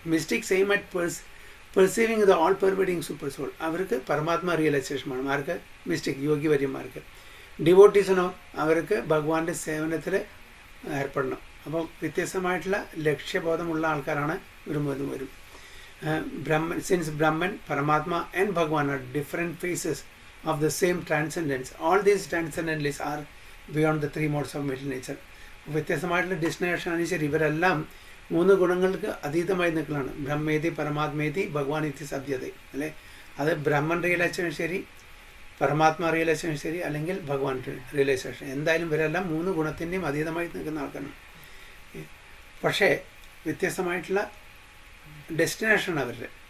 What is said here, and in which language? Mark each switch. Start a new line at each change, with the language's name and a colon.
English: Mystics aim at perceiving the all pervading super soul.
Malayalam: അവർക്ക് പരമാത്മ റിയലൈസേഷനാണ്. ആർക്ക്? Mystic യോഗിവര്യന്മാർക്ക്. ഡിവോട്ടീസിനോ അവർക്ക് ഭഗവാന്റെ സേവനത്തിൽ ഏർപ്പെടണം. അപ്പോൾ വ്യത്യസ്തമായിട്ടുള്ള ലക്ഷ്യബോധമുള്ള ആൾക്കാരാണ് വരും.
English: Brahman, since Brahman, Paramatma and Bhagwan are different phases of the same transcendence, all these transcendentalists are beyond the three modes of material nature.
Malayalam: വ്യത്യസ്തമായിട്ടുള്ള ഡെസ്റ്റിനേഷൻ അനുസരിച്ച് ഇവരെല്ലാം മൂന്ന് ഗുണങ്ങൾക്ക് അതീതമായി നിൽക്കലാണ്.
Sanskrit: ബ്രഹ്മേതി പരമാത്മേതി ഭഗവാൻ ഇതി സത്യത
Malayalam: അല്ലേ. അത് ബ്രഹ്മൻ റിയലൈസേഷൻ ശരി, പരമാത്മ റിയലൈസേഷൻ ശരി, അല്ലെങ്കിൽ ഭഗവാൻ റിയലൈസേഷൻ. എന്തായാലും ഇവരെല്ലാം മൂന്ന് ഗുണത്തിൻ്റെയും അതീതമായി നിൽക്കുന്ന ആൾക്കാരാണ്. പക്ഷേ വ്യത്യസ്തമായിട്ടുള്ള ഡെസ്റ്റിനേഷൻ അവരുടെ.